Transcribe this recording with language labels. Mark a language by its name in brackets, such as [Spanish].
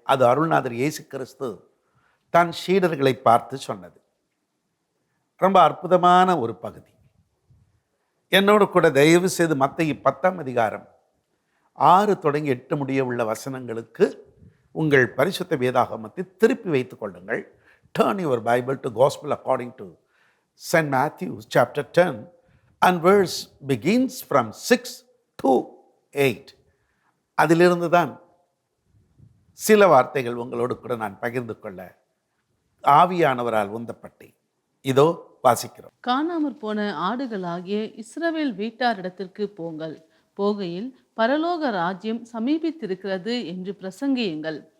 [Tamil] அது அருள்நாதர் இயேசு கிறிஸ்து தன் சீடர்களை பார்த்து சொன்னது. ரொம்ப அற்புதமான ஒரு பகுதி. என்னோடு கூட தயவு செய்து மத்தேயு 10ஆம் அதிகாரம் 6 தொடங்கி 8 முடிய உள்ள வசனங்களுக்கு உங்கள் பரிசுத்த வேதாகமத்தை திருப்பி வைத்துக் கொள்ளுங்கள். [English] Turn your Bible to Gospel according to St. Matthew chapter 10 and verse begins from 6 to 8. [Tamil] அதிலிருந்து தான் சில வார்த்தைகள் உங்களோடு கூட நான் பகிர்ந்து கொள்ள ஆவியானவரால் உந்தப்பட்டேன். இதோ வாசிக்கிறோம். காணாமற் போன ஆடுகளாகிய இஸ்ரவேல் வீட்டாரிடத்திற்கு போங்கள். போகையில் பரலோக ராஜ்யம் சமீபித்திருக்கிறது என்று பிரசங்கியுங்கள்.